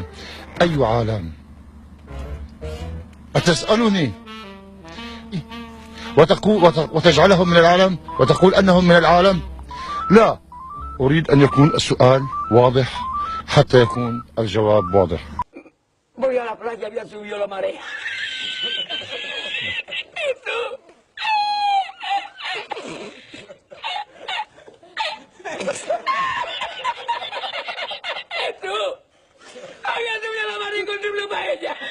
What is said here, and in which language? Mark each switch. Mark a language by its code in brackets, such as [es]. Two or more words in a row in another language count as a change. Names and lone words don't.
[ar] أي عالم؟ أتسألني وتجعلهم من العالم وتقول أنهم من العالم؟ لا، أريد أن يكون السؤال واضح حتى يكون الجواب واضح. [es] Voy a la playa, había subido la marea. ¿Y tú? ¿Y tú? Había subido la marea con triple paella.